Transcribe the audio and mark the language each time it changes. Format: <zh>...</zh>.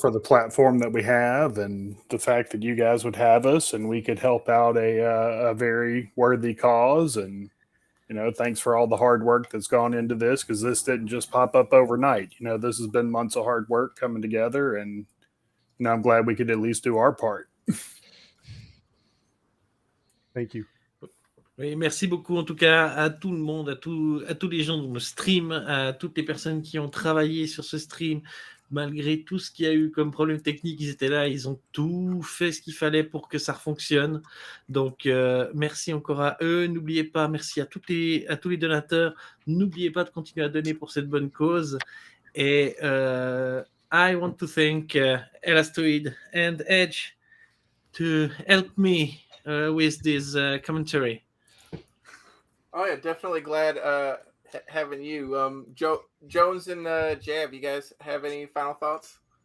<en>for the platform that we have and the fact that you guys would have us and we could help out a very worthy cause. And, you know, thanks for all the hard work that's gone into this, because this didn't just pop up overnight. You know, this has been months of hard work coming together, and, you know, I'm glad we could at least do our part. Thank you.</en> <fr>Oui, merci beaucoup en tout cas à tout le monde, à tous les gens dans le stream, à toutes les personnes qui ont travaillé sur ce stream. Malgré tout ce qu'il y a eu comme problème technique, ils étaient là, ils ont tout fait ce qu'il fallait pour que ça fonctionne. Donc, merci encore à eux. N'oubliez pas, merci à tous les donateurs. N'oubliez pas de continuer à donner pour cette bonne cause.</fr> <en>Et I want to thank Elastoid and Edge to help me with this commentary. Oh yeah, definitely glad having you. Jones and Jav, you guys have any final thoughts?</en>